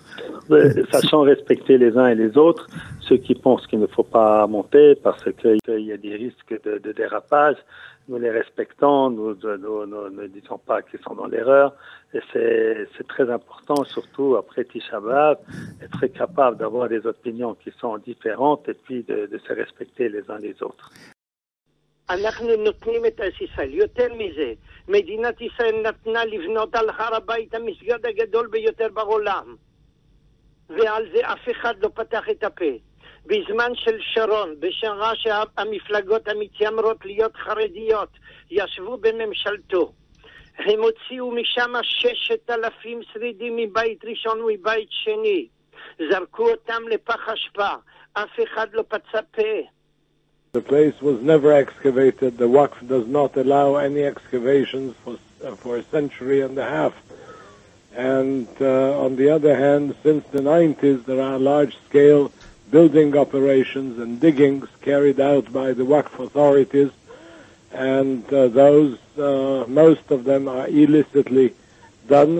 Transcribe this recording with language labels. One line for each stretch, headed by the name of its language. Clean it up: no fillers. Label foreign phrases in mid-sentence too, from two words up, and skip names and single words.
French: Sachant respecter les uns et les autres, ceux qui pensent qu'il ne faut pas monter parce qu'il y a des risques de dérapage, nous les respectons, nous ne disons pas qu'ils sont dans l'erreur. Et c'est très important, surtout après Tisha B'Av, être capable d'avoir des opinions qui sont différentes et puis de se respecter les uns les autres.
Hebrew: אנחנו נותנים את ארץ ישראל. יותר מזה, מדינת ישראל נתנה לבנות על הר הבית המסגד הגדול ביותר בעולם. ועל זה אף אחד לא פתח את הפה. בזמן של שרון, בשעה שהמפלגות המתיימרות להיות חרדיות, ישבו בממשלתו. הם הוציאו משם 6,000 שרידים מבית ראשון ומבית שני. זרקו אותם לפח אשפה. אף אחד לא פצה פה.
English: The place was never excavated. The Waqf does not allow any excavations for a century and a half. And on the other hand, since the 90s, there are large-scale building operations and diggings carried out by the Waqf authorities, and those, most of them are illicitly done.